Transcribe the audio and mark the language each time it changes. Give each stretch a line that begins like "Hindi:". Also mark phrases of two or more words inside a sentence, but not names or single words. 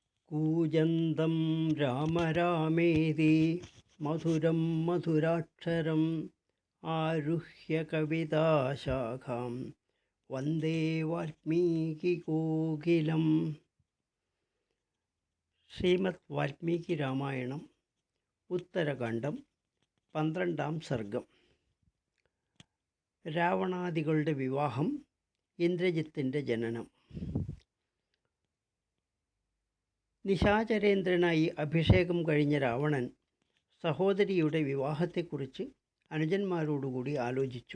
Sanskrit: कूजन्तं राम रामेति मधुरं मधुराक्षरम् आरुह्य कविताशाखां वन्दे वाल्मीकिकोकिलं.
Malayalam: ശ്രീമദ് വാൽമീകി രാമായണം ഉത്തരകാണ്ഡം 12-ാം സർഗം. രാവണാദികളുടെ വിവാഹം, ഇന്ദ്രജിത്തിൻ്റെ ജനനം. നിശാചരേന്ദ്രനായി അഭിഷേകം കഴിഞ്ഞ രാവണൻ സഹോദരിയുടെ വിവാഹത്തെക്കുറിച്ച് അനുജന്മാരോടുകൂടി ആലോചിച്ചു.